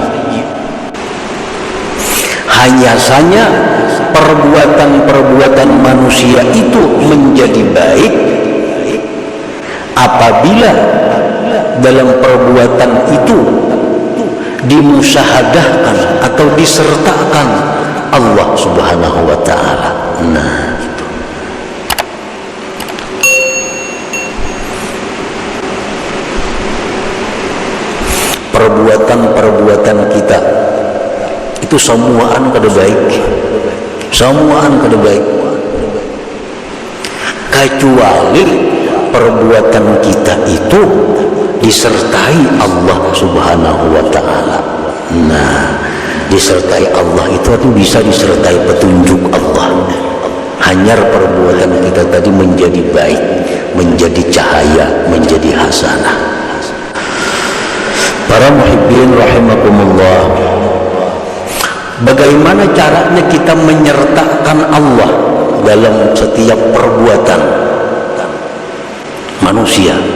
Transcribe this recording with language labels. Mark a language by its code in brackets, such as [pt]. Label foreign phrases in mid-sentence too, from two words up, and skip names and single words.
[id] Hanya saja perbuatan-perbuatan manusia itu menjadi baik apabila dalam perbuatan itu dimusyahadahkan atau disertakan Allah [ar] Subhanahu wa Ta'ala. [id] Nah, perbuatan-perbuatan kita itu semuaan kada baik, semuaan kada baik, kecuali perbuatan kita itu disertai Allah [ar] Subhanahu wa Ta'ala. [id] Nah, disertai Allah itu bisa disertai petunjuk Allah. Hanya perbuatan kita tadi menjadi baik, menjadi cahaya, menjadi hasanah. Para [ar] muhibbin rahimakumullah, [id] bagaimana caranya kita menyertakan Allah dalam setiap perbuatan manusia?